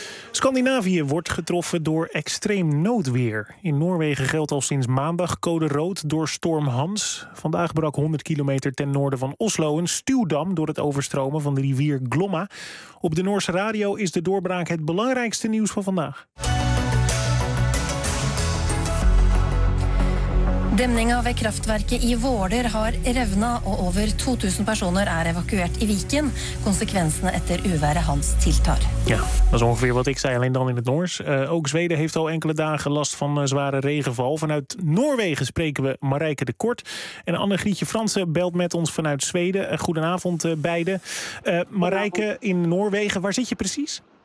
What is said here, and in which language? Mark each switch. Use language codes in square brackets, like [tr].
[nl] Scandinavië wordt getroffen door extreem noodweer. In Noorwegen geldt al sinds maandag code rood door storm Hans. Vandaag brak 100 kilometer ten noorden van Oslo een stuwdam door het overstromen van de rivier Glomma. Op de Noorse radio is de doorbraak het belangrijkste nieuws van vandaag. [no] Demningen ved kraftverket i Våler har revnet og over 2000 personer evakuert i Viken. Konsekvensene etter uværet Hans tiltar. [nl] Ja, dat is ongeveer wat ik zei, alleen dan in het Noors. Ook Zweden heeft al enkele dagen last van zware regenval. Vanuit Noorwegen spreken we Marijke de Kort. En Anne-Grietje Fransen belt met ons vanuit Zweden. Goedenavond beiden. Marijke, in Noorwegen, waar zit je precies?